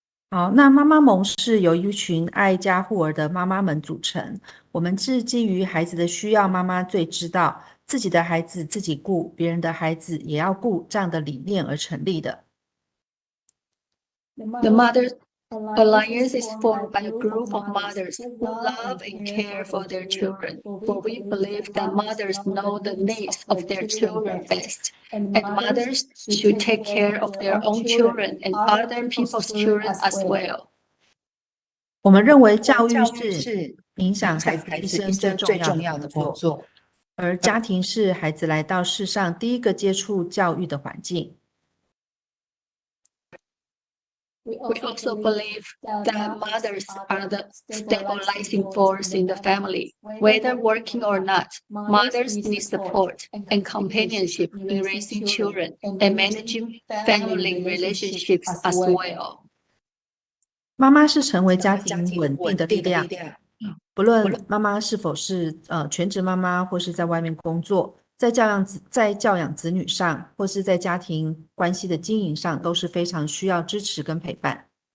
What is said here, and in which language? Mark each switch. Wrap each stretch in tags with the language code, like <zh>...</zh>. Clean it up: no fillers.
<zh>好，那妈妈盟是由一群爱家护儿的妈妈们组成。我们是基于孩子的需要，妈妈最知道，自己的孩子自己顾，别人的孩子也要顾，这样的理念而成立的。</zh> <en>The Mothers Alliance is formed by a group of mothers who love and care for their children, for we believe that mothers know the needs of their children best, and mothers should take care of their own children and other people's children as well.</en> <zh>我们认为教育是影响孩子一生最重要的工作，而家庭是孩子来到世上第一个接触教育的环境。</zh> <en>We also believe that mothers are the stabilizing force in the family. Whether working or not, mothers need support and companionship in raising children and managing family relationships as well.</en> <zh>妈妈是成为家庭稳定的力量，不论妈妈是否是全职妈妈，或是在外面工作，在教养子女上，或是在家庭关系的经营上，都是非常需要支持跟陪伴。</zh>